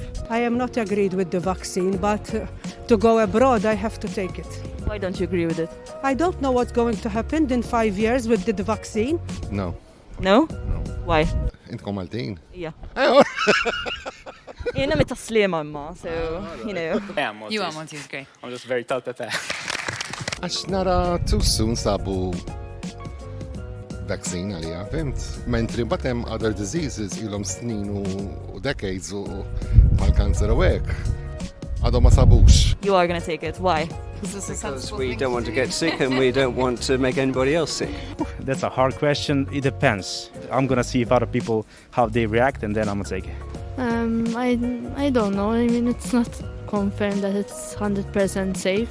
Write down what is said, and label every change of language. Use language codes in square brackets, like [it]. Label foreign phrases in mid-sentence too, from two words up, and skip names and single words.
[en] I am not agreed with the vaccine, but to go abroad, I have to take it. Why don't you agree with it? I don't know what's going to happen in 5 years with the vaccine. No. No? No. Why? [mt] Inte Maltin. [en] Yeah. You're not a slim mama, so, you know. You are Maltese, great. I'm just very tough at that. [mt] Għax nara [en] too soon [mt] sabu vaccine għalija, fimt? Mentri batem [en] other diseases [mt] ilhom snin u decades u mal-kanzer u hekk. Għadhom ma sabux. [en] You are going to take it. Why? Because we don't want to get sick and we don't want to make anybody else sick. That's a hard question. It depends. I'm gonna see if other people how they react, and then I'm gonna take it. I don't know. I mean, it's not confirmed that it's 100% safe.